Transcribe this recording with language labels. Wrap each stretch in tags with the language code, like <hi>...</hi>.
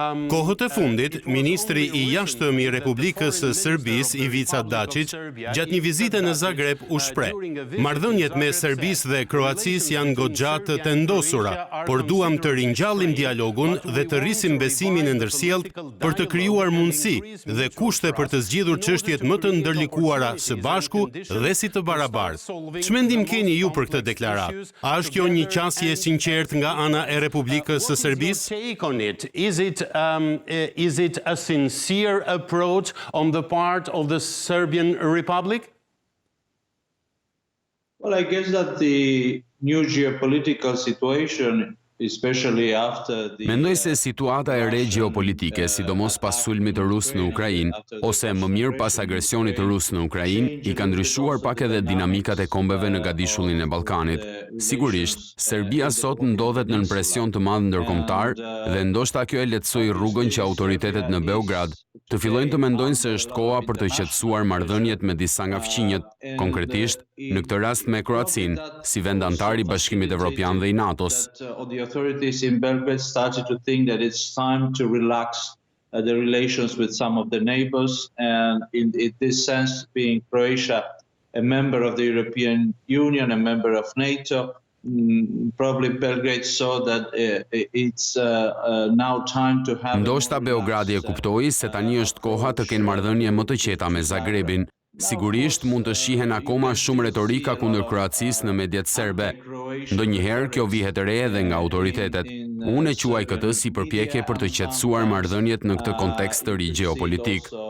<sq>Kohët e fundit, ministri i jashtëm i Republikës së Serbisë, Ivica Dačić, gjatë një vizite në Zagreb u shpreh: marrëdhëniet me Serbisë dhe Kroacisë janë goxha të tendosura, por duam të ringjallim dialogun dhe të rrisim besimin e ndërsjellët për të krijuar mundësi dhe kushte për të zgjidhur çështjet më të ndërlikuara së bashku dhe si të barabartë. Ç'mendim keni ju për këtë deklaratë? A është kjo një qasje e sinqertë nga ana e Republikës së Serbisë?</sq> <en>Take on it? Is it a sincere approach on the part of the Serbian Republic? Well, I guess that the new geopolitical situation, especially after the</en> <sq>Mendoj se situata e re gjeopolitike, sidomos pas sulmit të Rusë në Ukrainë, ose më mirë pas agresionit të Rusë në Ukrainë, i ka ndryshuar pak edhe dinamikat e kombeve në gadishullin e Ballkanit. Sigurisht, Serbia sot ndodhet nën presion të madh ndërkombëtar dhe ndoshta kjo e lehtësoi rrugën që autoritetet në Beograd të fillojnë të mendojnë se është koha për të qetësuar marrëdhëniet me disa nga fqinjet, konkretisht në këtë rast me Kroacinë, si vend antar i Bashkimit Evropian dhe i NATO-s.</sq> <en>The authorities in Belgrade started to think that it's time to relax the relations with some of the neighbors, and in this sense, being Croatia a member of the European Union, a member of NATO, probably Belgrade saw that it's now time to have.</en> <sq>Ndoshta Beogradi e kuptoi se tani është koha të kenë marrëdhënie më të qeta me Zagrebin. Sigurisht mund të shihen akoma shumë retorika kundër Kroacisë në mediat serbe. Ndonjëherë kjo vihet re edhe nga autoritetet. Unë e quaj këtë si përpjekje për të qetësuar marrëdhëniet në këtë kontekst të ri gjeopolitik.</sq>